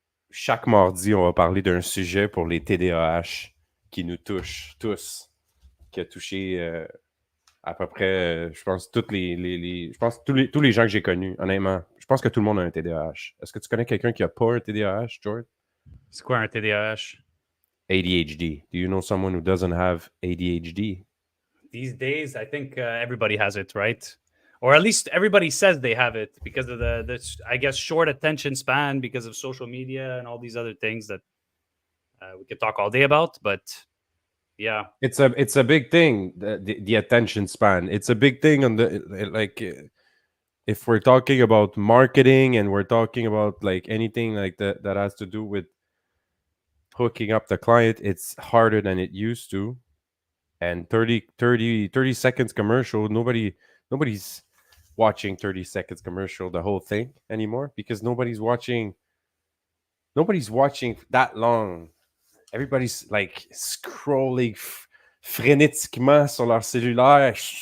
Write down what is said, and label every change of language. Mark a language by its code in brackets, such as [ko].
[fr] Chaque mardi, on va parler d'un sujet pour les TDAH qui nous touche tous, qui a touché à peu près, je pense, tous les gens que j'ai connus, honnêtement. Je pense que tout le monde a un TDAH. Est-ce que tu connais quelqu'un qui a pas un TDAH, George? C'est quoi un TDAH? [en] ADHD. Do you know someone who doesn't have ADHD? These days, I think everybody has it, right? Or at least everybody says they have it because of the I guess, short attention span because of social media and all these other things that we could talk all day about. But yeah, It's a big thing, the attention span. It's a big thing on the if we're talking about marketing and we're talking about like anything like that has to do with hooking up the client, it's harder than it used to. And 30 seconds commercial, nobody's watching 30 seconds commercial the whole thing anymore because nobody's watching that long. Everybody's like scrolling [fr] frénétiquement sur leur cellulaire.